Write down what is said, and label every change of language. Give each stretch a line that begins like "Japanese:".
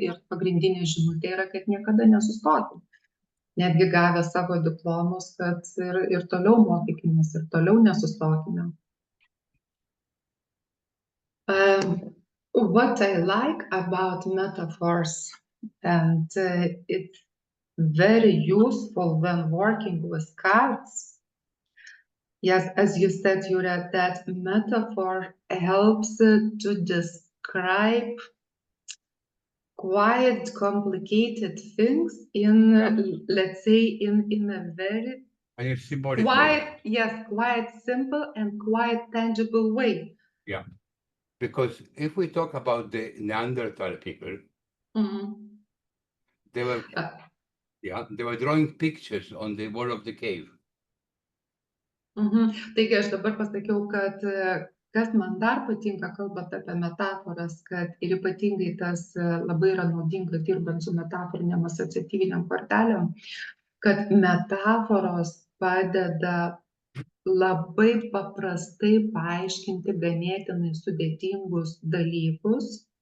Lithuanian: Ir pagrindinė žinutė yra, kad niekada nesustokim. Netgi gavę savo diplomus, kad ir toliau mokykimės, ir toliau nesustokime.
English: what I like about metaphors, and it's very useful when working with cards. Yes, as you said, Yura, that metaphor helps to describe quite complicated things in, let's say, in a very And it's symbolic way. quite simple and quite tangible way. Yeah. Because if we talk about the Neanderthal people, Mhm. they were, Uh, they were drawing pictures on the wall of the cave.
Lithuanian: Taigi aš dabar pasakiau, kad kas man dar patinka, kalbant apie metaforas, kad ir ypatingai tas labai yra naudinga dirbant su metaforinėm asociatyviniam kortelėm, kad metaforos padeda labai paprastai paaiškinti ganėtinai sudėtingus dalykus.